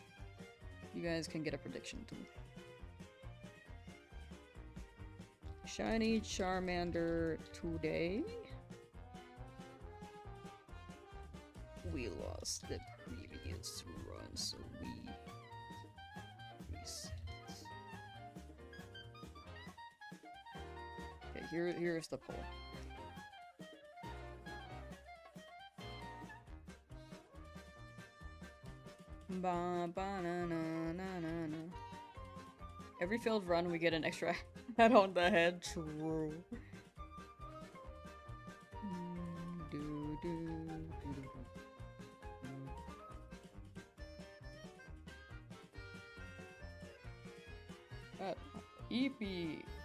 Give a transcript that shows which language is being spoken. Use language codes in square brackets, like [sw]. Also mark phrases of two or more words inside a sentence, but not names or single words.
[en] You guys can get a prediction too. Shiny Charmander today. We lost the previous run, so we reset. Okay, here's the poll. Ba ba na na na na na. Every failed run, we get an extra hat on the head. True. Do do. Eepee.